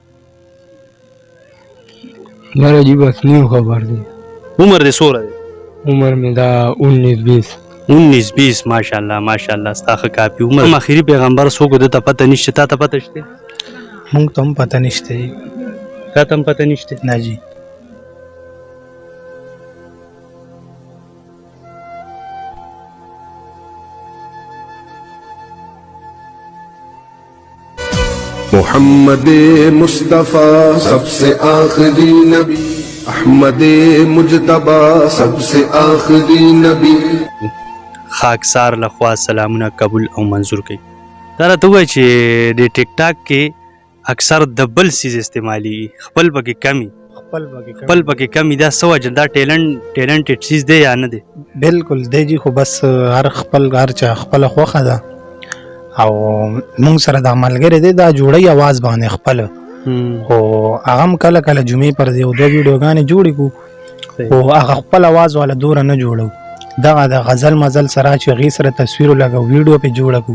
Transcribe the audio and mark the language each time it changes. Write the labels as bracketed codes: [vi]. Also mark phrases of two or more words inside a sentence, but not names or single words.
[ps] یاره جي بس نیو خبر دی عمر دې څومره دی عمر مې دا 19-20 19-20 ماشاءالله ماشاءالله ستا ښه کافي عمر آخري پیغمبر څوک ده ته پته نشته تا ته پته شته موږ ته هم پته نشته تا ته هم پته نشته نه جی [ur] محمد مصطفیٰ سب سے آخری نبی احمد مجتبی سب سے آخری نبی [ps] خاکسار لخوا سلامونه قبول او منظور کوي دا راته ووایه چې د ټیک ټاک کې اکثر د بل څیز استعمالېږي خپل پکې کمي خپل پکې کمي دا څه وجه دا ټیلنټډ څیز دی یا نه دی بالکل دی جی خو بس هر چا خپله خوښه ده او موږ سره دا ملګری دی دا جوړی اواز باندې خپل خو هغه هم کله کله جمعې پر یو دوه ویډیوګانې جوړې کړو خو هغه خپل اواز والا دوره نه جوړو دغه د غزل مزل سره چې هغې سره تصویر ولګو ویډیو پې جوړه کړو